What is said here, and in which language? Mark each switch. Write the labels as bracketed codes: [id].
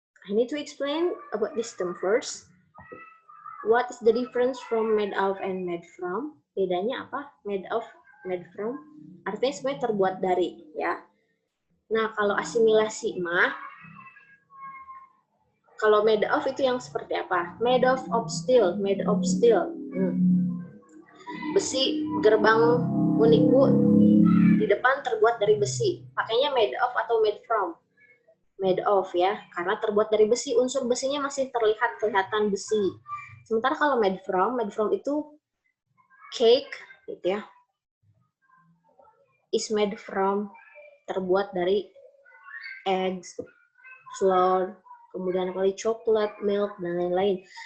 [en] I need to explain about this term first. What is the difference from made of and made from? [id] Bedanya apa? Made of, made from. Artinya sebenarnya terbuat dari, ya. Nah, kalau asimilasi mah, kalau made of itu yang seperti apa? [en] Made of steel, made of steel. [id] Besi gerbang uniku di depan terbuat dari besi. Pakainya made of atau made from? Made of ya, karena terbuat dari besi. Unsur besinya masih kelihatan besi. Sementara kalau made from itu cake gitu ya. [en] Is made from, [id] terbuat dari eggs, flour, kemudian kali coklat, milk, dan lain-lain.